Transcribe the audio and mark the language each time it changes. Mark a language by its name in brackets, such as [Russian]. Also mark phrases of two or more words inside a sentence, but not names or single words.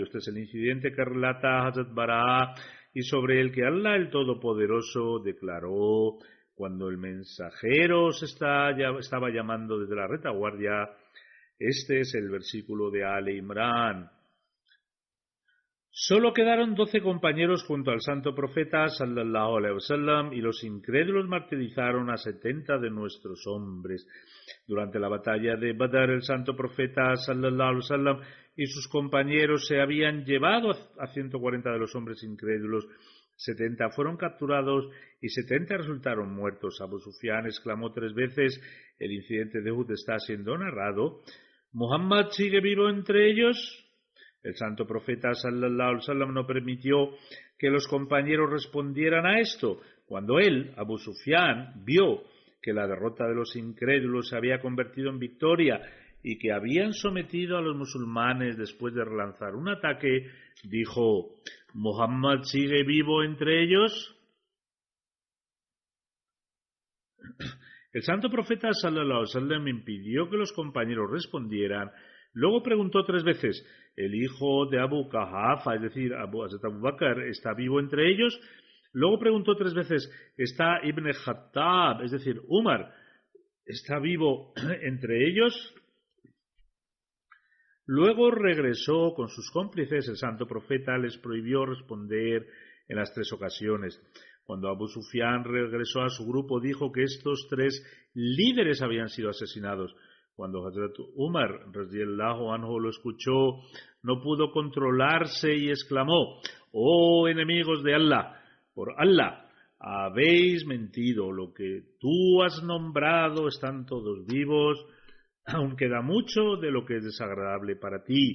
[Spanish] Este es el incidente que relata Hazrat Bara y sobre el que Allah el Todopoderoso declaró cuando el mensajero estaba llamando desde la retaguardia. Este es el versículo de Al Imran. Solo quedaron 12 compañeros junto al santo profeta [Arabic] صلى الله عليه وسلم [Spanish] y los incrédulos martirizaron a 70 de nuestros hombres. Durante la batalla de Badr, el santo profeta [Arabic] صلى الله عليه وسلم [Spanish] y sus compañeros se habían llevado a 140 de los hombres incrédulos. 70 fueron capturados y 70 resultaron muertos. Abu Sufyan exclamó 3 veces: el incidente de Uhud está siendo narrado. ¿Muhammad sigue vivo entre ellos? El santo profeta [Arabic] صلى الله عليه وسلم [Spanish] no permitió que los compañeros respondieran a esto. Cuando él, Abu Sufyan, vio que la derrota de los incrédulos se había convertido en victoria y que habían sometido a los musulmanes después de relanzar un ataque, dijo: ¿Muhammad sigue vivo entre ellos? El santo profeta [Arabic] صلى الله عليه وسلم [Spanish] impidió que los compañeros respondieran. Luego preguntó 3 veces: ¿el hijo de Abu Qahafa, es decir, Abu Bakr, está vivo entre ellos? Luego preguntó 3 veces: ¿está Ibn Khattab, es decir, Umar, está vivo entre ellos? Luego regresó con sus cómplices. El santo profeta les prohibió responder en las 3 ocasiones. Cuando Abu Sufyan regresó a su grupo, dijo que estos 3 líderes habían sido asesinados. Cuando Hazrat Umar [Arabic] رضي الله عنه [Spanish] lo escuchó, no pudo controlarse y exclamó: «Oh enemigos de Allah, por Allah, habéis mentido. Lo que tú has nombrado están todos vivos. Aún queda mucho de lo que es desagradable para ti».